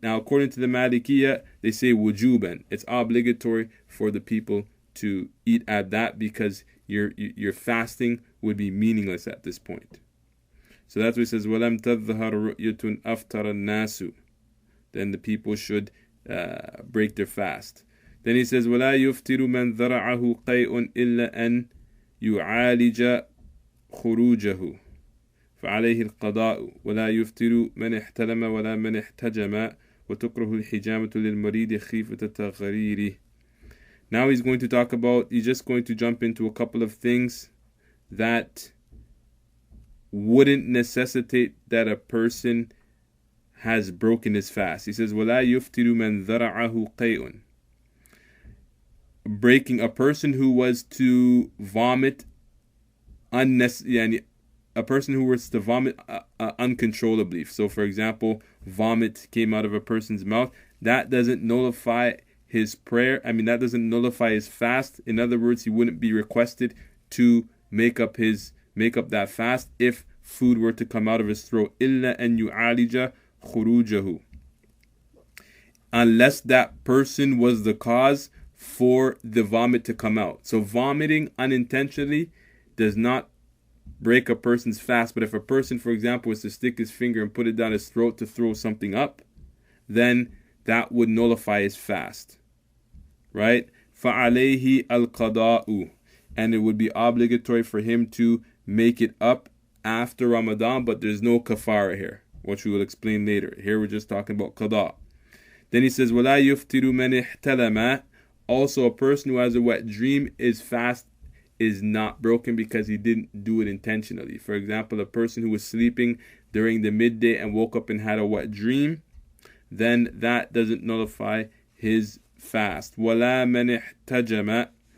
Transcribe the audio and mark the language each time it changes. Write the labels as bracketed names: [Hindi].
[English] Now, according to the Malikiyah, they say wujuban. It's obligatory for the people to eat at that because your fasting would be meaningless at this point. So that's what it says, [Arabic] وَلَمْ تَظْهَرْ رُؤْيَةٌ أَفْتَرَ النَّاسُ. [English] Then the people should break their fast. Then he says, [Arabic] وَلَا يُفْتِرُ مَنْ ذَرَعَهُ قَيْءٌ إِلَّا أَنْ يُعَالِجَ خُرُوجَهُ فعليه القضاء ولا يفطر من احتلم ولا من احتجم وتكره الحجامة للمريض خيفة التغرير. [English] Now he's just going to jump into a couple of things that wouldn't necessitate that a person has broken his fast. He says, [Arabic] وَلَا يُفْتِرُ مَنْ ذَرَعَهُ قَيْءٌ. [English] Breaking a person who was to vomit a person who was to vomit uncontrollably. So, for example, vomit came out of a person's mouth. That doesn't nullify his prayer. That doesn't nullify his fast. In other words, he wouldn't be requested to make up that fast if food were to come out of his throat. [Arabic] إِلَّا أَن يُعَالِجَ خُرُوجَهُ. [English] Unless that person was the cause for the vomit to come out. So vomiting unintentionally does not break a person's fast, but if a person, for example, was to stick his finger and put it down his throat to throw something up, then that would nullify his fast, right? [Arabic] فَعَلَيْهِ الْقَضَاءُ. [English] And it would be obligatory for him to make it up after Ramadan, but there's no kafara here, which we will explain later. Here we're just talking about qada. Then he says, [Arabic] وَلَا يُفْتِرُ مَنِ احْتَلَمَ. [English] Also, a person who has a wet dream, his fast is not broken because he didn't do it intentionally. For example, a person who was sleeping during the midday and woke up and had a wet dream, then that doesn't nullify his fast. [Arabic] وَلَا مَنِ احْتَجَمَ.